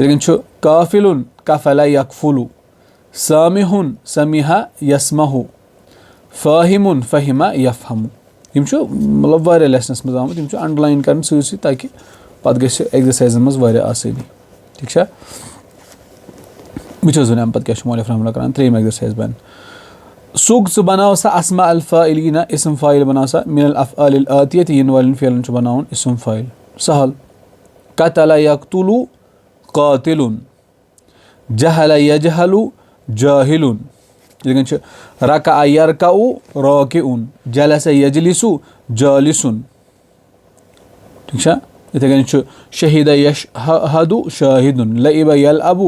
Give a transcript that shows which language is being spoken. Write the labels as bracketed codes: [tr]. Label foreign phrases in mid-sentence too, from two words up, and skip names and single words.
[ks] کٔنۍ چھُ [ar] کافلُن کفلہ یکفلُ سامحُن سمحہ یسمحُ فاہمُن فہمہ یفہمُ [ks] یِم چھُ مطلب واریاہ لیسنس منٛز آمٕتۍ یِم چھِ انڈرلاین کرٕنۍ سۭتۍ سۭتۍ تاکہِ پتہٕ گژھِ ایگزرسایزن منٛز واریاہ آسٲنی ٹھیٖک چھا وٕچھو زن اَمہِ پتہٕ کیاہ چھُ مولف [ar] رحمہ اللہ [ks] کران ترٛیٚیِم ایگزرسایز بن سُگ ژٕ بناو سا [ar] اسما الفاعلیٖنہ [ks] اسم فاعل بناو سا [ar] من الافعال الآتیہ [ks] یِنہٕ والٮ۪ن فعلن چھُ بناوُن اسم فاعل سہل [ar] قتلہ یقتُلُ قاتلُن جہلہ یجہلُ جاہلُن [ks] یِتھٕے کٔنۍ چھُ [ar] رکعہ یرکعُ راکعُن جلسہ یجلسُ جالسُن [ks] ٹھیٖک چھا یِتھٕے کٔنۍ چھُ [ar] شہیدہ یشہدُ شاہدُن لعبہ یلعبُ